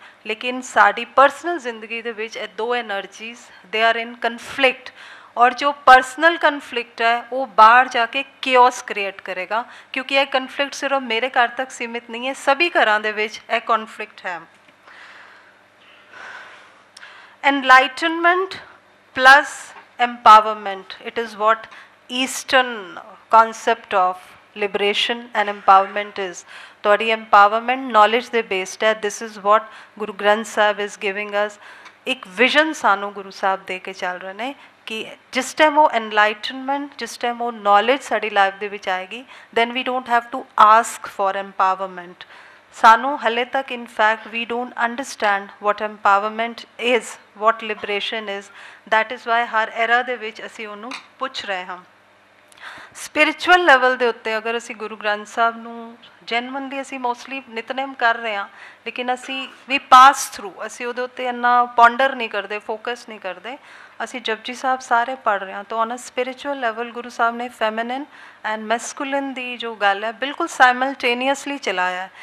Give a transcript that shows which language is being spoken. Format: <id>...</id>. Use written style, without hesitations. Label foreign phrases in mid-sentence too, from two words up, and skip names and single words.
<pa>ਲੇਕਿਨ ਸਾਡੀ ਪਰਸਨਲ ਜ਼ਿੰਦਗੀ ਦੇ ਵਿੱਚ ਇਹ ਦੋ ਐਨਰਜੀਜ਼</pa> <en>they are in conflict,</en> <pa>ਔਰ ਜੋ</pa> <en>personal conflict</en> <pa>ਹੈ ਉਹ ਬਾਹਰ ਜਾ ਕੇ</pa> <en>chaos create</en> <pa>ਕਰੇਗਾ. ਕਿਉਂਕਿ ਇਹ ਕਨਫਲਿਕਟ ਸਿਰਫ ਮੇਰੇ ਘਰ ਤੱਕ ਸੀਮਿਤ ਨਹੀਂ ਹੈ, ਸਭੀ ਘਰਾਂ ਦੇ ਵਿੱਚ ਇਹ ਕਨਫਲਿਕਟ ਹੈ.</pa> <en>ਐਨਲਾਈਟਨਮੈਂਟ plus empowerment, it is what Eastern concept of liberation and empowerment is.</en> <pa>ਤੁਹਾਡੀ</pa> <en>empowerment knowledge</en> <pa>ਦੇ based ਹੈ.</pa> <en>This is what Guru Granth Sahib is giving us.</en> <pa>ਇੱਕ vision ਸਾਨੂੰ ਗੁਰੂ ਸਾਹਿਬ ਦੇ ਕੇ ਚੱਲ ਰਹੇ ਨੇ ਕਿ ਜਿਸ ਟਾਈਮ ਉਹ enlightenment, ਜਿਸ ਟਾਈਮ ਉਹ knowledge ਸਾਡੀ ਲਾਈਫ ਦੇ ਵਿੱਚ ਆਏਗੀ,</pa> <en>then we don't have to ask for empowerment.</en> <pa>ਸਾਨੂੰ ਹਲੇ ਤੱਕ</pa> <en>in fact we don't understand what empowerment is, what liberation is. That is why</en> <pa>ਹਰ era ਦੇ ਵਿੱਚ ਅਸੀਂ ਉਹਨੂੰ ਪੁੱਛ ਰਹੇ ਹਾਂ.</pa> <en>spiritual level</en> <pa>ਦੇ ਉੱਤੇ ਅਗਰ ਅਸੀਂ ਗੁਰੂ ਗ੍ਰੰਥ ਸਾਹਿਬ ਨੂੰ ਜੈਨੂਇਨਲੀ ਅਸੀਂ ਮੋਸਟਲੀ ਨਿਤਨੇਮ ਕਰ ਰਹੇ ਹਾਂ, ਲੇਕਿਨ ਅਸੀਂ ਵੀ</pa> <en>pass through,</en> <pa>ਅਸੀਂ ਉਹਦੇ ਉੱਤੇ ਇੰਨਾ ਪੌਂਡਰ ਨਹੀਂ ਕਰਦੇ, ਫੋਕਸ ਨਹੀਂ ਕਰਦੇ. ਅਸੀਂ ਜਪਜੀ ਸਾਹਿਬ ਸਾਰੇ ਪੜ੍ਹ ਰਹੇ ਹਾਂ ਤਾਂ</pa> <en>on a spiritual level</en> <pa>ਗੁਰੂ ਸਾਹਿਬ ਨੇ</pa> <en>feminine and masculine</en> <pa>ਦੀ ਜੋ ਗੱਲ ਹੈ ਬਿਲਕੁਲ ਸਾਈਮਲਟੇਨੀਅਸਲੀ ਚਲਾਇਆ ਹੈ.</pa>